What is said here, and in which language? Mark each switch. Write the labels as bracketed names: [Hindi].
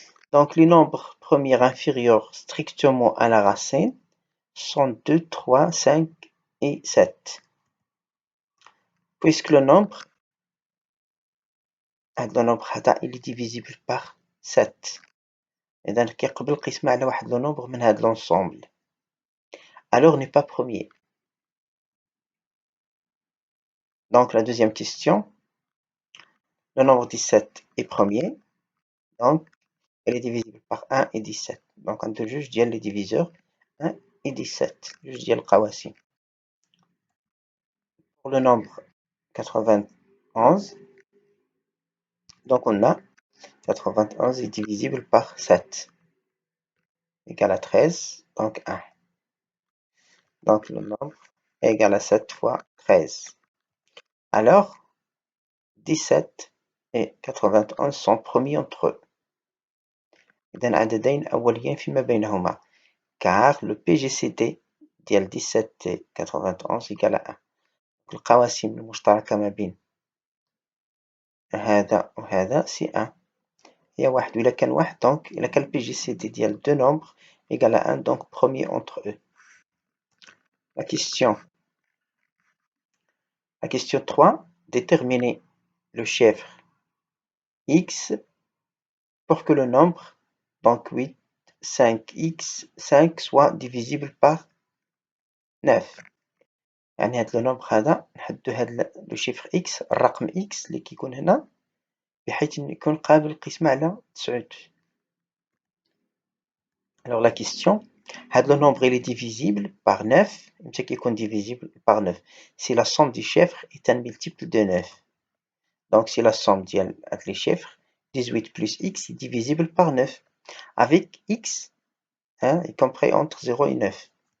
[French] Donc les nombres premiers inférieurs strictement à la racine sont 2, 3, 5 et 7. Puisque le nombre هذا il est divisible par 7. [Arabic] إذا كيقبل القسمة على واحد لو نومبر من هاد l'ensemble. [French] Alors n'est pas premier. Donc la deuxième question, le nombre 17 est premier, donc elle est divisible par 1 et 17. Donc on a juge ديال les diviseurs 1 et 17, juge [Arabic] ديال القواسم. [French] Pour le nombre 91, donc on a 91 est divisible par 7, égale à 13, donc 1. Donc le nombre est égal à 7 fois 13. Alors, 17 et 91 sont premiers entre eux. [Arabic] إذن عددين أوليين فيما بينهما. [French] Car le PGCD ديال 17 et 91 égale à 1. [Arabic] القواسم المشتركة ما بين هذا وهذا سي 1 هي واحد، وإلا كان واحد دونك إلا كان الPGCD ديال [French] deux nombres égale à 1 donc premier entre eux. La question 3, déterminer le chiffre x pour que le nombre, donc 8, 5x, 5 soit divisible par 9. [Arabic] يعني هاد لو نومبر هذا نحددو هاد لو شيفر x الرقم x اللي كيكون هنا بحيث يكون قابل للقسمة على 9. [French] Alors la question, هاد le nombre il est divisible par 9, [Arabic] متى كيكون [French] divisible par 9 si la somme des chiffres est un multiple de 9. Donc si la somme ديال هاد les chiffres 18 plus x est divisible par 9 avec x est compris entre 0 et 9.